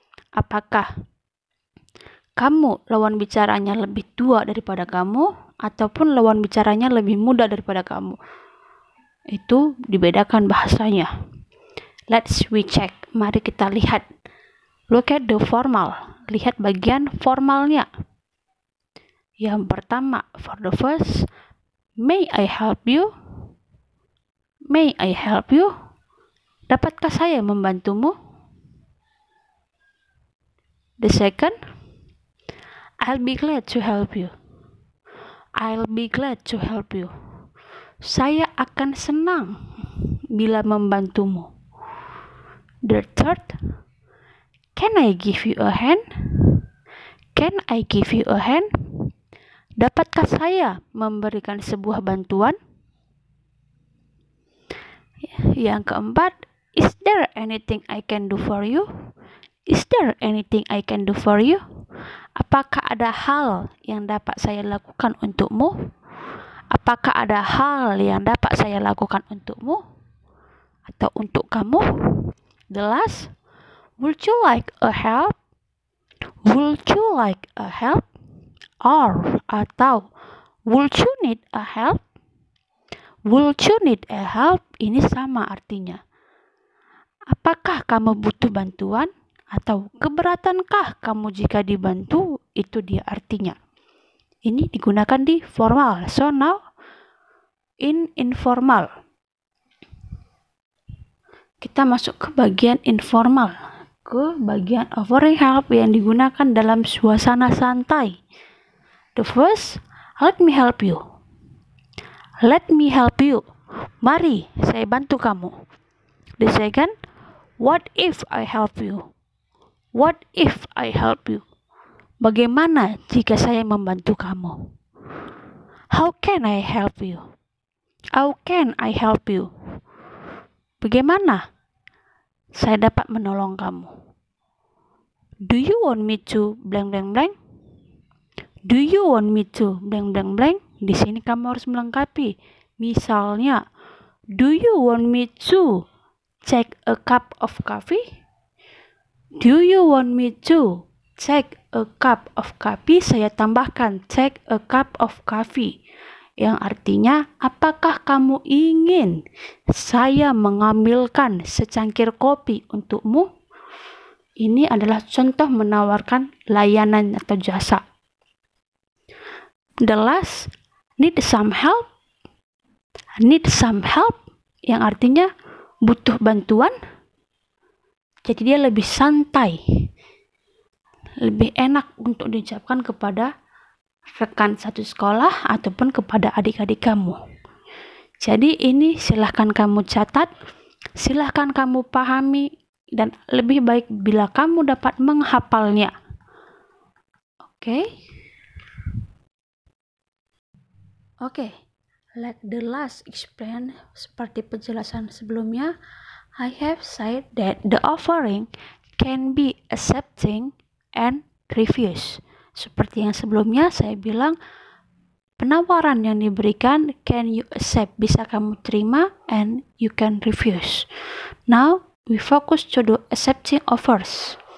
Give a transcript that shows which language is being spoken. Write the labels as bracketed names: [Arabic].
[Indonesian] Apakah kamu lawan bicaranya lebih tua daripada kamu ataupun lawan bicaranya lebih muda daripada kamu? Itu dibedakan bahasanya. [English] Let's we check. [Indonesian] Mari kita lihat. [English] Look at the formal. [Indonesian] Lihat bagian formalnya. Yang pertama, [English] for the first, may I help you? May I help you? [Indonesian] Dapatkah saya membantumu? [English] The second, I'll be glad to help you. I'll be glad to help you. [Indonesian] Saya akan senang bila membantumu. [English] The third, can I give you a hand? Can I give you a hand? [Indonesian] Dapatkah saya memberikan sebuah bantuan? Yang keempat, [English] is there anything I can do for you? Is there anything I can do for you? [Indonesian] Apakah ada hal yang dapat saya lakukan untukmu? Apakah ada hal yang dapat saya lakukan untukmu? Atau untuk kamu? [English] The last, would you like a help? Would you like a help? Or atau would you need a help? Would you need a help? [Indonesian] Ini sama artinya. Apakah kamu butuh bantuan? Atau keberatankah kamu jika dibantu? Itu dia artinya. Ini digunakan di formal. [English] So now in informal. [Indonesian] Kita masuk ke bagian informal. Ke bagian offering help yang digunakan dalam suasana santai. [English] The first, let me help you. Let me help you. [Indonesian] Mari, saya bantu kamu. [English] The second, what if I help you? What if I help you? [Indonesian] Bagaimana jika saya membantu kamu? [English] How can I help you? How can I help you? [Indonesian] Bagaimana saya dapat menolong kamu? [English] Do you want me to blank blank blank? Do you want me to blank blank blank? [Indonesian] Di sini kamu harus melengkapi. Misalnya, [English] do you want me to take a cup of coffee? Do you want me to take a cup of coffee? [Indonesian] Saya tambahkan [English] take a cup of coffee. [Indonesian] Yang artinya, apakah kamu ingin saya mengambilkan secangkir kopi untukmu? Ini adalah contoh menawarkan layanan atau jasa. [English] The last, need some help. Need some help, [Indonesian] yang artinya butuh bantuan. Jadi dia lebih santai, lebih enak untuk diucapkan kepada rekan satu sekolah ataupun kepada adik-adik kamu. Jadi ini silahkan kamu catat, silahkan kamu pahami, dan lebih baik bila kamu dapat menghafalnya. Oke. [English] Like the last explain, [Indonesian] seperti penjelasan sebelumnya, [English] I have said that the offering can be accepting and refuse. [Indonesian] Seperti yang sebelumnya saya bilang, penawaran yang diberikan [English] can you accept, [Indonesian] bisa kamu terima, [English] and you can refuse. Now we focus to the accepting offers.